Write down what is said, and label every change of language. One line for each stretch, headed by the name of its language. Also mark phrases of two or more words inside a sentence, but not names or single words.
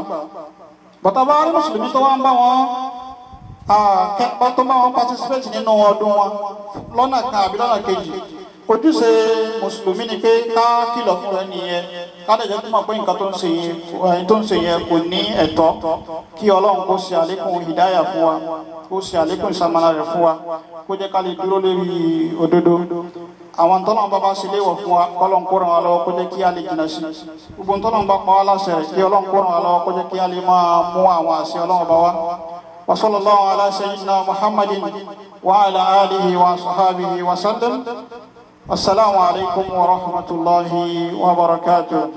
Yoruba: Bọ̀tá bá rí mùsùlùmí tó wá ń bá wọn tó máa wọn participate nínú ọdún wọn lọ́nà kan àbí lọ́nà kejì, ojúṣe mùsùlùmí ni pé ká kìlọ̀ fún rẹ̀ nìyẹn, ká lè jẹ́ kó mọ̀ pé nǹkan tó ń ṣe yẹn kò ní ẹ̀tọ́, kí Ọlọ́run kó ṣe àlékún hìdáyà fún wa, kó ṣe àlékún ìṣamọ̀nà rẹ̀ fún wa, kó jẹ́ ká lè dúró lórí òdodo. Àwọn tọ́lọ́run bá ṣe léèwọ̀ fún wa, kọ́lọ́run kó ràn wá lọ́wọ́ kó jẹ́ kí a lè jìnnà sí. Gbogbo tọ́lọ́run bá pa wá láṣẹ rẹ̀, kí Ọlọ́run kó ràn wá lọ́wọ́ kó jẹ́ kí a lè máa mú àwọn àṣẹ Ọlọ́run bá wá.
Arabic: وصلى الله على سيدنا محمد وعلى آله وصحبه وسلم. السلام عليكم ورحمة الله وبركاته.